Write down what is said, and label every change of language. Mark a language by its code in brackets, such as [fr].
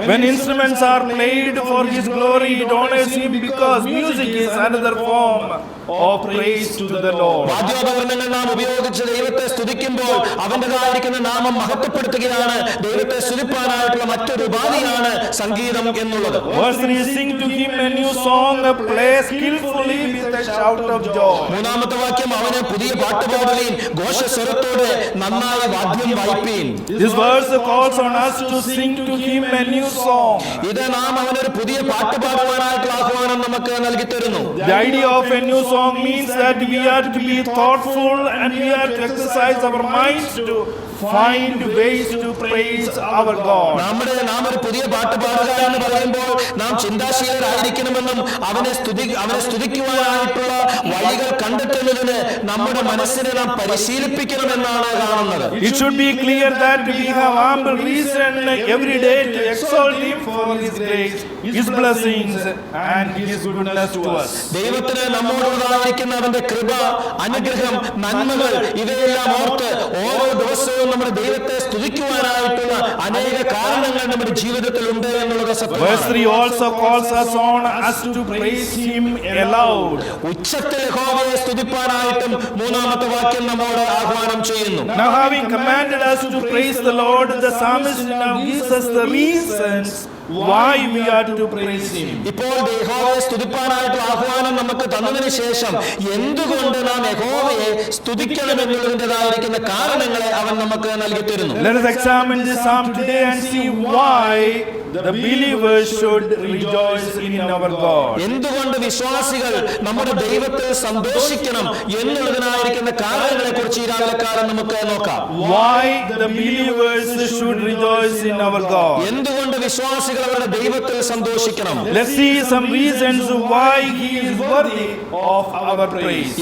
[en] When instruments are played for his glory, it honors him because music is another form of praise to the Lord. [ml] വാദ്യോപകരണങ്ങൾ നാം ഉപയോഗിച്ച് ദൈവത്തെ സ്തുതിക്കുമ്പോൾ അവൻ്റെതായിരിക്കുന്ന നാമം മഹത്വപ്പെടുത്തുകയാണ്. ദൈവത്തെ സ്തുതിപ്പാനായിട്ടുള്ള മറ്റൊരു ഉപാധിയാണ് സംഗീതം എന്നുള്ളത്. [en] Verse 3, sing to him a new song, play skillfully with a shout of joy. [ml] മൂന്നാമത്തെ വാക്യം അവന് പുതിയ പാട്ട് പാടുകയും ഘോഷസ്വരത്തോടെ നന്നായി വാദ്യം വായിപ്പീൻ. [en] This verse calls on us to sing to him a new song. [ml] ഇത് നാം അവനൊരു പുതിയ പാട്ട് പാടുവാനായിട്ടുള്ള ആഹ്വാനം നമുക്ക് നൽകി തരുന്നു. [en] The idea of a new song means that we are to be thoughtful and we are to exercise our minds to find ways to praise our God. [ml] നാം ഒരു പുതിയ പാട്ട് പാടുക എന്ന് പറയുമ്പോൾ നാം ചിന്താശീലരായിരിക്കണമെന്നും അവനെ സ്തുതിക്കുവാനായിട്ടുള്ള വഴികൾ കണ്ടെത്തുന്നതിന് നമ്മുടെ മനസ്സിനെ നാം പരിശീലിപ്പിക്കണമെന്നാണ് കാണുന്നത്. [en] It should be clear that we have ample reason every day to exalt him for his grace, his blessings and his goodness to us. [ml] ദൈവത്തിന് നമ്മോടുള്ളതായിരിക്കുന്ന അവന്റെ കൃപ, അനുഗ്രഹം, നന്മകൾ ഇവയെല്ലാം ഓർത്ത് ഓരോ ദിവസവും നമ്മുടെ ദൈവത്തെ സ്തുതിക്കുവാനായിട്ടുള്ള അനേക കാരണങ്ങൾ നമ്മുടെ ജീവിതത്തിൽ ഉണ്ട് എന്നുള്ളത് സത്യമാണ്. [en] Verse 3 also calls us on us to praise him aloud. [ml] ഉച്ചത്തിൽ യഹോവയെ സ്തുതിപ്പാനായിട്ടും മൂന്നാമത്തെ വാക്യം നമ്മോട് ആഹ്വാനം ചെയ്യുന്നു. [en] Now having commanded us to praise the Lord, the psalmist now gives us the reasons why we are to praise him. [ml] ഇപ്പോൾ യഹോവയെ സ്തുതിപ്പാനായിട്ടുള്ള ആഹ്വാനം നമുക്ക് തന്നതിന് ശേഷം എന്തുകൊണ്ട് നാം യഹോവയെ സ്തുതിക്കണം എന്നുള്ളതിൻ്റെതായിരിക്കുന്ന കാരണങ്ങളെ അവൻ നമുക്ക് നൽകി തരുന്നു. [en] Let us examine this psalm today and see why the believers should rejoice in our God. [ml] എന്തുകൊണ്ട് വിശ്വാസികൾ നമ്മുടെ ദൈവത്തിൽ സന്തോഷിക്കണം എന്നുള്ളതിനായിരിക്കുന്ന കാരണങ്ങളെ കുറിച്ച് ഈ രാവിലെക്കാലം നമുക്ക് നോക്കാം. [en] Why the believers should rejoice in our God. [ml] എന്തുകൊണ്ട് വിശ്വാസികൾ അവരുടെ ദൈവത്തിൽ സന്തോഷിക്കണം? [en] Let's see some reasons why he is worthy of our praise.